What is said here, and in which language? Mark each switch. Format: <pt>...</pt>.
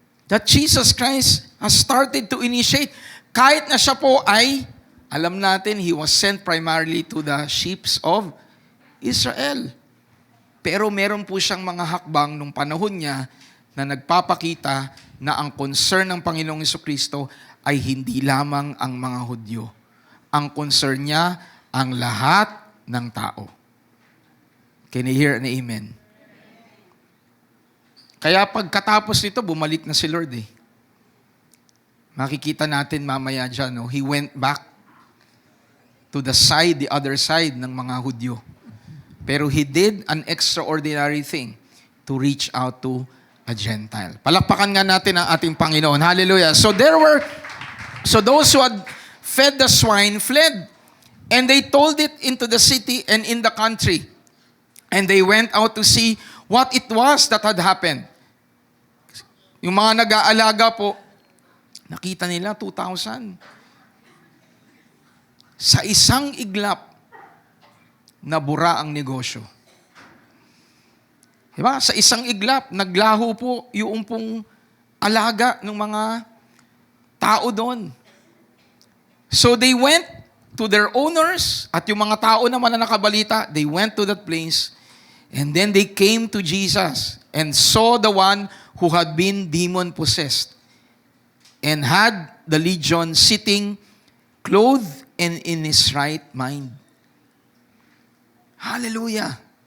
<en>that Jesus Christ has started to initiate. Kahit na siya po ay, alam natin, He was sent primarily to the sheep of Israel.</en> <tl>Pero meron po siyang mga hakbang nung panahon niya na nagpapakita na ang concern ng Panginoong Jesucristo ay hindi lamang ang mga Hudyo. Ang concern niya, ang lahat ng tao.</tl> <en>Can you hear an amen?</en> <tl>Kaya pagkatapos nito, bumalik na si Lord eh. Makikita natin mamaya dyan, no?</tl> <en>He went back to the other side ng mga Hudyo. Pero He did an extraordinary thing to reach out to a Gentile.</en> <tl>Palakpakan nga natin ang ating Panginoon.</tl> <en>Hallelujah. So those who had fed the swine fled, and they told it into the city and in the country. And they went out to see what it was that had happened.</en> <tl>Yung mga nag-aalaga po, nakita nila 2,000. Sa isang iglap, nabura ang negosyo. Diba? Sa isang iglap, naglaho po yung pong alaga ng mga tao doon.</tl> <en>So they went to their owners, at yung mga tao naman na nakabalita, they went to that place, and then they came to Jesus and saw the one who had been demon-possessed and had the legion sitting, clothed and in his right mind. Hallelujah.</en>